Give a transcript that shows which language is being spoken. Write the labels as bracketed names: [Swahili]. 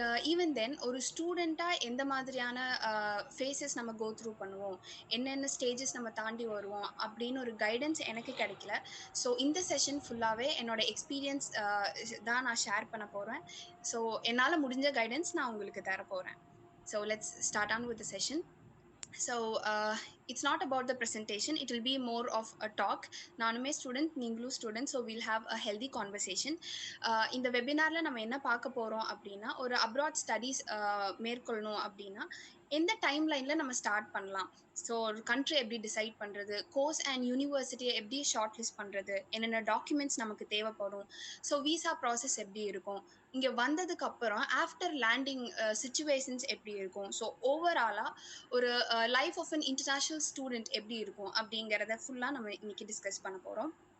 [Tamil] Even then ஒரு ஸ்டூடெண்ட்டாக எந்த மாதிரியான ஃபேஸஸ் நம்ம கோ த்ரூ பண்ணுவோம், என்னென்ன ஸ்டேஜஸ் நம்ம தாண்டி வருவோம் அப்படின்னு ஒரு கைடன்ஸ் எனக்கு கிடைக்கல. ஸோ இந்த செஷன் ஃபுல்லாகவே என்னோட எக்ஸ்பீரியன்ஸ் தான் நான் ஷேர் பண்ண போகிறேன். ஸோ என்னால் முடிஞ்ச கைடன்ஸ் நான் உங்களுக்கு தர போகிறேன். [English] So let's start on with the session. So it's not about the presentation, it will be more of a talk. [Tamil] நானுமே ஸ்டூடெண்ட், நீங்களும் student, [English] So will have a healthy conversation. [Tamil] இந்த வெபினாரில் நம்ம என்ன பார்க்க போகிறோம் அப்படின்னா, ஒரு அப்ராட் ஸ்டடீஸ் மேற்கொள்ளணும் அப்படின்னா எந்த டைம் லைனில் நம்ம ஸ்டார்ட் பண்ணலாம், ஸோ ஒரு கண்ட்ரி எப்படி டிசைட் பண்ணுறது, கோர்ஸ் அண்ட் யூனிவர்சிட்டியை எப்படி ஷார்ட் லிஸ்ட் பண்ணுறது, என்னென்ன டாக்குமெண்ட்ஸ் நமக்கு தேவைப்படும், ஸோ விசா ப்ராசஸ் எப்படி இருக்கும், இங்கே வந்ததுக்கு அப்புறம் ஆஃப்டர் லேண்டிங் சிச்சுவேஷன்ஸ் எப்படி இருக்கும், ஸோ ஓவராலாக ஒரு life of an international student எப்படி இருக்கும் அப்படிங்கிறத ஃபுல்லாக நம்ம இன்னைக்கு டிஸ்கஸ் பண்ண போகிறோம்.